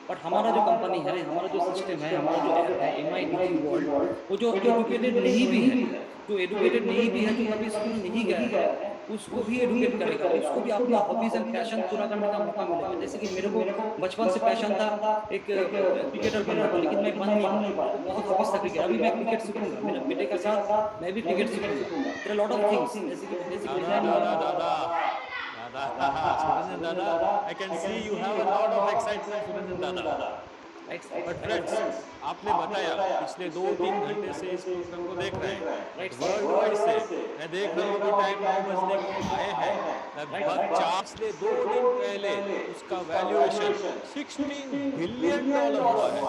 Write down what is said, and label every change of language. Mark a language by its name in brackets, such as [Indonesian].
[Hindi] But हमारा जो company है, हमारा जो सिस्टम है, हमारा जो ऐप है MI Digi वर्ल्ड, वो जो एजुकेटेड नहीं भी है, जो कभी स्कूल नहीं गया है, उसको भी एडुकेट करेगा, उसको भी अपना हॉबीज एंड पैशन पूरा करने का मौका मिलेगा। जैसे कि मेरे को बचपन से पैशन था एक क्रिकेटर बनने का, लेकिन मैं बन नहीं पाया, बहुत हॉबीज था क्रिकेट। अभी मैं क्रिकेट सीखूंगा, मेरे बेटे के साथ मैं भी cricket सीखूंगा। [English] there are lot of things [Hindi] जैसे कि [English] Surendran Dada, I can see you have a lot of excitement, Surendran Dada. But friends, [Hindi] आपने बताया पिछले 2-3 घंटे से इस प्रोग्राम को देख रहे हैं वर्ल्ड वाइड से। मैं देख रहा हूँ कि टाइम 9 बजने को आए हैं, लगभग 2 दिन पहले उसका वैल्यूएशन $16 बिलियन हुआ है।